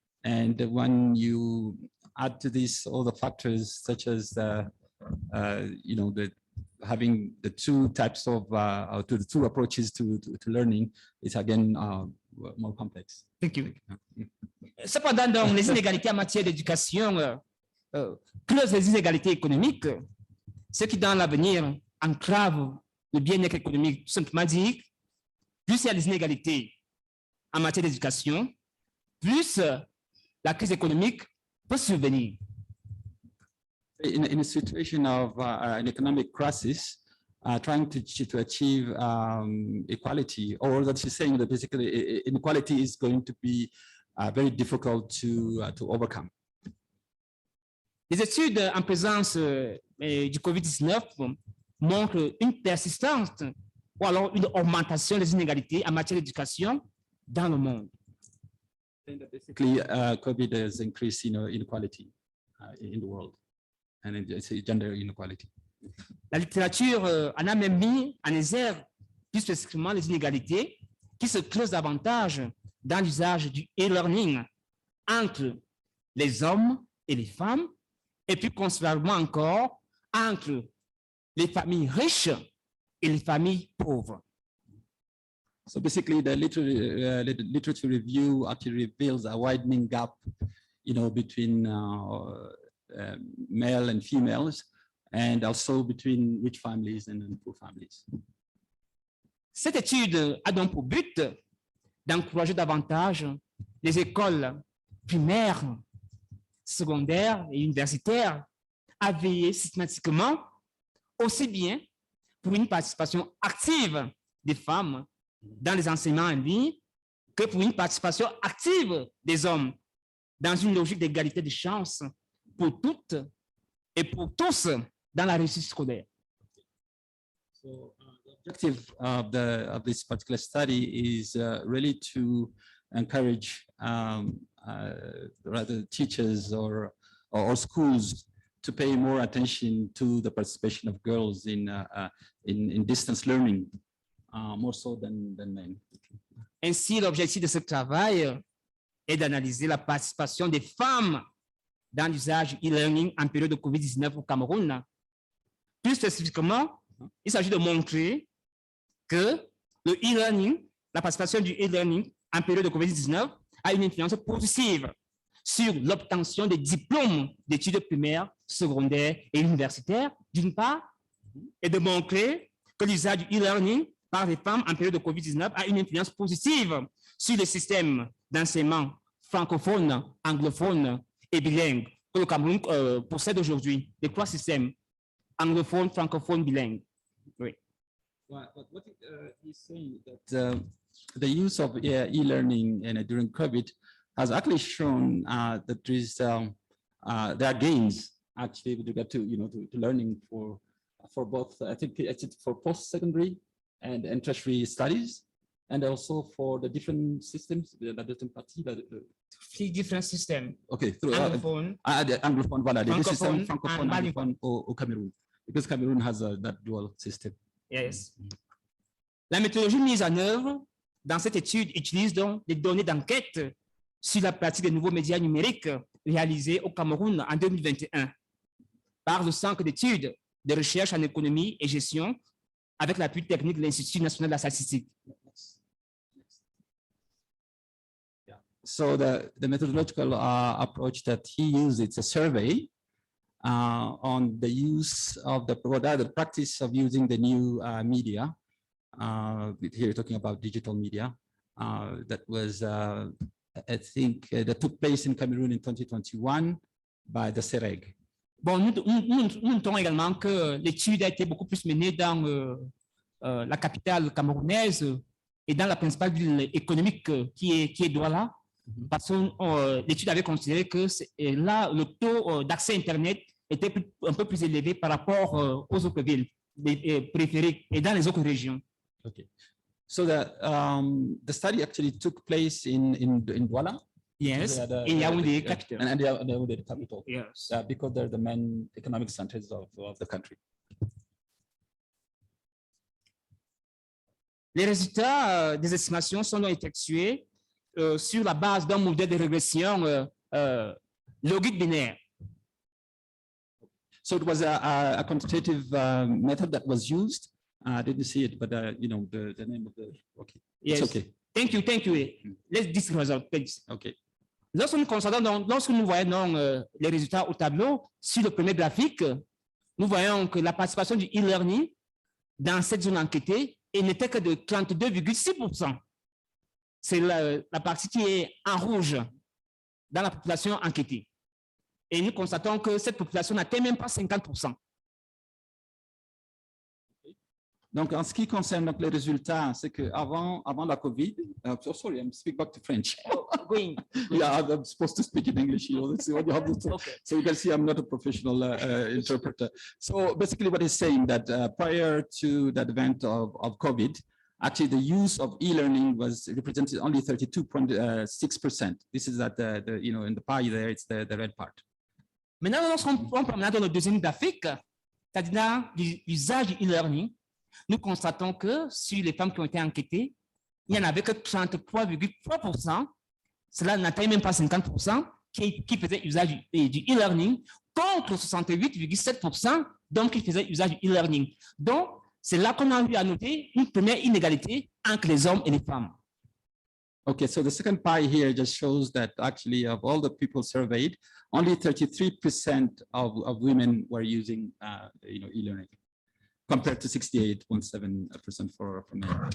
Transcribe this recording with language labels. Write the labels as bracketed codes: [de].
[en] And when you add to this all the factors such as having the two types of the two approaches to learning, it's again more complex. Thank you. [fr] Cependant, donc, les inégalités en matière d'éducation creusent les inégalités économiques, ce qui dans l'avenir entrave le bien-être économique. Tout simplement dit, plus il y a des inégalités en matière d'éducation, plus la crise économique peut survenir. [en] In a situation of an economic crisis, trying to achieve equality, or that she's saying that basically inequality is going to be very difficult to overcome. [fr] Les études en présence du COVID-19 montrent une persistance ou alors une augmentation des inégalités en matière d'éducation dans le monde. [en] Basically, COVID has increased inequality in the world, and it's gender inequality. [fr] La littérature en a même mis en exergue plus spécifiquement les inégalités qui se creusent davantage dans l'usage du e-learning entre les hommes et les femmes, et plus considérablement encore entre les familles riches et les familles pauvres. [en] So basically, the literature review actually reveals a widening gap, between male and females, and also between rich families and poor families. [fr] Cette étude a donc pour but d'encourager davantage les écoles primaires, secondaires et universitaires à veiller systématiquement aussi bien pour une participation active des femmes dans les enseignements en ligne que pour une participation active des hommes dans une logique d'égalité de chances pour toutes et pour tous dans la réussite scolaire. [en] So the objective of this particular study is really to encourage rather teachers or schools to pay more attention to the participation of girls in distance learning, more so than men. [fr] Ainsi, l'objectif de ce travail est d'analyser la participation des femmes dans l'usage e-learning en période de COVID-19 au Cameroun. Plus spécifiquement, il s'agit de montrer que le e-learning, la participation du e-learning en période de COVID-19 a une influence positive sur l'obtention des diplômes d'études primaires, secondaires et universitaires, d'une part, et de montrer que l'usage du e-learning par les femmes en période de COVID-19 a une influence positive sur le système d'enseignement francophone, anglophone et bilingue que le Cameroun possède aujourd'hui, les 3 systèmes, anglophone, francophone, bilingue. Oui. [en] What he's saying that the use of e-learning during COVID has actually shown that there are gains actually with regard to to learning for both, I think it's for post-secondary and tertiary studies, and also for the different systems, the different parties. 3 different systems. Okay, Anglophone, anglophone, voilà, the system francophone, francophone, and [fr] anglophone au Cameroun, [en] because Cameroon has that dual system. Yes. [fr] La méthodologie mise en œuvre dans cette étude utilise donc des données d'enquête sur la pratique des nouveaux médias numériques réalisés au Cameroun en 2021 par le Centre d'études de recherche en économie et gestion avec l'appui technique de l'Institut national de la statistique. [en] So the methodological approach that he used, it's a survey on the use of the practice of using the new media. Here talking about digital media that was, I think, that took place in Cameroon in 2021 by the CEREG. [fr] Bon, nous notons également que l'étude a été beaucoup plus menée dans la capitale camerounaise et dans la principale ville économique qui est Douala, parce que l'étude avait considéré que là, le taux d'accès Internet était un peu plus élevé par rapport aux autres villes périphériques et dans les autres régions. [en] Okay, so the study actually took place in Douala. Yes, in Yaoundé, capital. And Yaoundé, the capital. Yes. Because they're the main economic centers of the country. [fr] Les résultats des estimations sont donc effectués sur la base d'un modèle de régression logique binaire. [en] So it was a quantitative method that was used. I didn't see it, but the name of the, okay. Yes. It's okay. Thank you. Let's discuss result, please. Okay. [fr] Lorsque nous voyons les résultats au tableau, sur le premier graphique, nous voyons que la participation du e-learning dans cette zone enquêtée n'était que de 32,6%. C'est la partie qui est en rouge dans la population enquêtée. Et nous constatons que cette population n'atteint même pas 50%. Donc, en ce qui concerne donc, les résultats, c'est qu'avant la COVID, [en] sorry, I'm speaking back to French. Going. Yeah, I'm supposed to speak in English. Let's see what you have to say. Okay. So you can see I'm not a professional interpreter. So basically what he's saying that prior to the advent of COVID, actually the use of e-learning was represented only 32.6%. This is at in the pie there, it's the red part. [fr] Maintenant, lorsqu'on prend dans le deuxième graphique, c'est-à-dire l'usage du e-learning, nous constatons que sur les femmes qui ont été enquêtées, il n'y en avait que 33,3%, cela n'atteint même pas 50%, qui faisaient usage du e-learning, contre 68,7% d'hommes qui faisaient usage du e-learning. Donc, c'est là qu'on a eu à noter une première inégalité entre les hommes et les femmes. [en] Okay, so the second pie here just shows that actually of all the people surveyed, only 33% of women were using e-learning, compared to 68.7% for men.